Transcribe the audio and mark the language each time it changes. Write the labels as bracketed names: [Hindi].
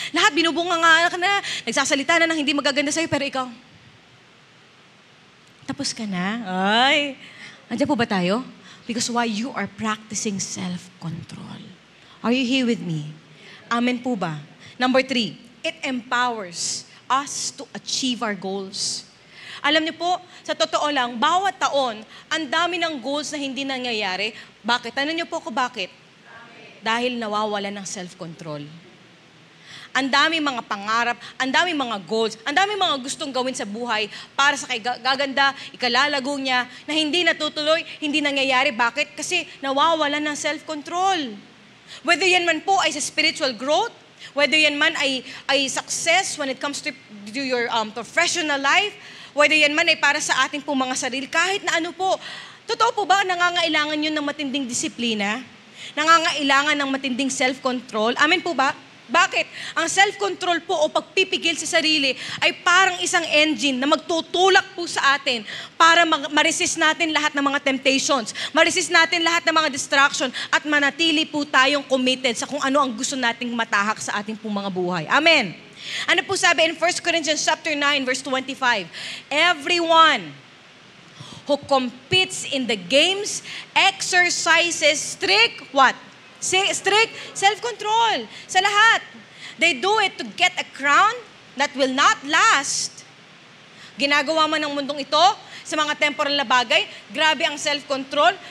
[Filipino] Lahat binubunga nga ka na, nagsasalita na ng hindi magaganda sa'yo, pero ikaw, tapos ka na. Ay, andiyan po ba tayo? [English] Because why? You are practicing self-control. Are you here with me? [Filipino] Amen po ba? [English] Number 3, it empowers us to achieve our goals. [Filipino] Alam niyo po, sa totoo lang, bawat taon, ang dami ng goals na hindi nangyayari. Bakit? Tanong niyo po ako bakit? Dahil nawawala ng self-control. Ang dami mga pangarap, ang dami mga goals, ang dami mga gustong gawin sa buhay para sa gaganda, ikalalago niya, na hindi natutuloy, hindi nangyayari. Bakit? Kasi nawawala ng self-control. Whether yan man po ay sa spiritual growth, whether yan man ay [English] success when it comes to your professional life, [Filipino] whether yan man ay para sa ating pong mga sarili, kahit na ano po. Totoo po ba, nangangailangan yun ng matinding disiplina? Nangangailangan ng matinding self-control? Amen po ba? Bakit? Ang self-control po o pagpipigil sa sarili ay parang isang engine na magtutulak po sa atin para ma-resist natin lahat ng mga temptations, ma-resist natin lahat ng mga distraction at manatili po tayong committed sa kung ano ang gusto nating matahak sa ating pong mga buhay. Amen. Ano po sabi in 1 Corinthians chapter 9 verse 25? [English] Everyone who competes in the games exercises strict what? Strict self-control [Filipino] sa lahat. [English] They do it to get a crown that will not last. [Filipino] Ginagawa man ng mundong ito sa mga temporal na bagay, grabe ang self-control.